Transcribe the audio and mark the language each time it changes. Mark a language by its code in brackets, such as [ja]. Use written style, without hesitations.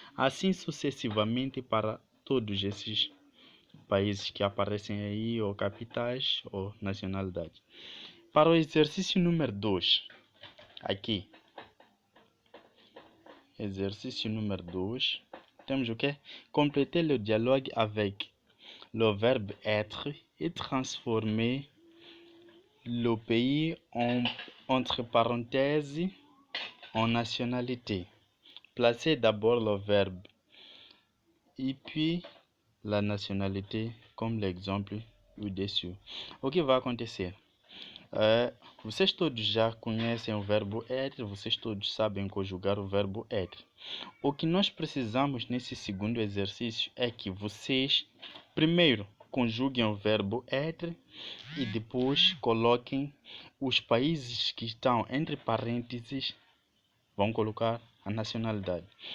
[pt] Assim sucessivamente para todos esses países que aparecem aí, ou capitais, ou nacionalidade. Para o exercício número 2, aqui. Exercício número 2. temos o quê? [fr] Compléter le dialogue avec le verbe être et transformer le pays entre parenthèses en nationalité. Placez d'abord le verbe e puis la nationalité comme l'exemple au-dessus. [pt] O que vai acontecer? Vocês todos já conhecem o verbo être, vocês todos sabem conjugar o verbo être. O que nós precisamos nesse segundo exercício é que vocês primeiro conjuguem o verbo être e depois coloquem os países que estão entre parênteses, vão colocar a nacionalidade.